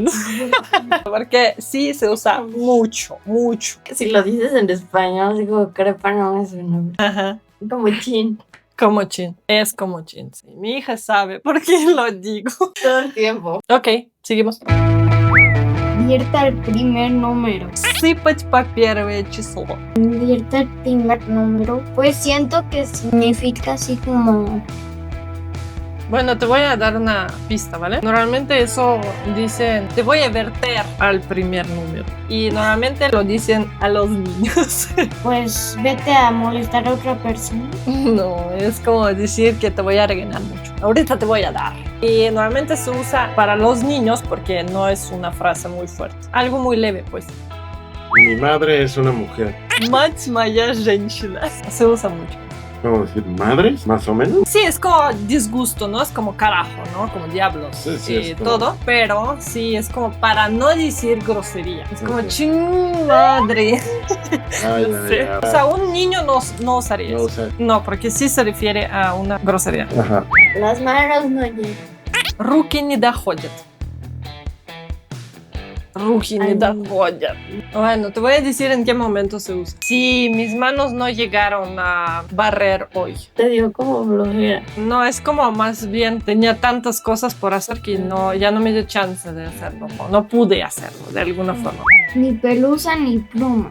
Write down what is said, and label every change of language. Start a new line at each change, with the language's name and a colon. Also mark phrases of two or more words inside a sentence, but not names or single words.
Spanish: Porque sí se usa mucho. Si lo dices en español, digo, crepa no es un nombre. Ajá. Como chin. Como chin. Es como chin. Sí. Mi hija sabe por qué lo digo. Todo el tiempo. Ok, seguimos. Invierta el primer número.
Russian: Сыпать по первое число.
Spanish: Invierta el primer número. Pues siento que significa así como... Bueno, te voy a dar una pista, ¿vale? Normalmente eso dicen, te voy a verter al primer número. Y normalmente lo dicen a los niños. Pues vete a molestar a otra persona. No, es como decir que te voy a regañar mucho. Ahorita te voy a dar. Y normalmente se usa para los niños porque no es una frase muy fuerte. Algo muy leve, pues. Mi madre es una mujer.
Russian: Мать моя женщина.
Spanish: Se usa mucho. ¿Cómo decir? ¿Madres? Más o menos. Sí, es como disgusto, ¿no? Es como carajo, ¿no? Como diablos Sí, y es como... todo. Pero sí, es como para no decir grosería. Es como Ok. ching madre. Ay, Sí. O sea, un niño no usaría no, o eso. sea, No, porque sí se refiere a una grosería. ajá. Las manos no llegan.
Russian: Руки не доходят. Руки не
Spanish: Ay.
Russian: доходят.
Spanish: Bueno, te voy a decir en qué momento se usa. Sí, mis manos no llegaron a barrer hoy. Te dio como flojera. No, es como más bien tenía tantas cosas por hacer que ya no me dio chance de hacerlo. No pude hacerlo de alguna forma. Ni pelusa ni pluma.